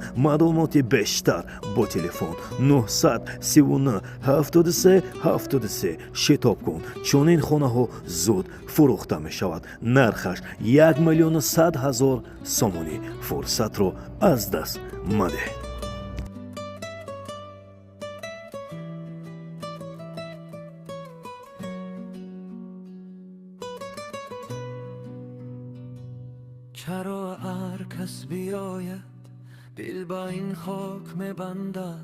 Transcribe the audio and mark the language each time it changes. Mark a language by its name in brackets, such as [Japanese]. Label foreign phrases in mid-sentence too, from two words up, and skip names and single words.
[Tajik] маълумоти бештар бо телефон 939 73 73 шитоб кун. чунин хонаҳо зуд фурӯхта мешавад. нархаш 1 миллиону 100 ҳазор сомонӣ. фурсатро аз даст надеҳ. [Persian] چرا هر کس بیاید دل با این خاک میبندد؟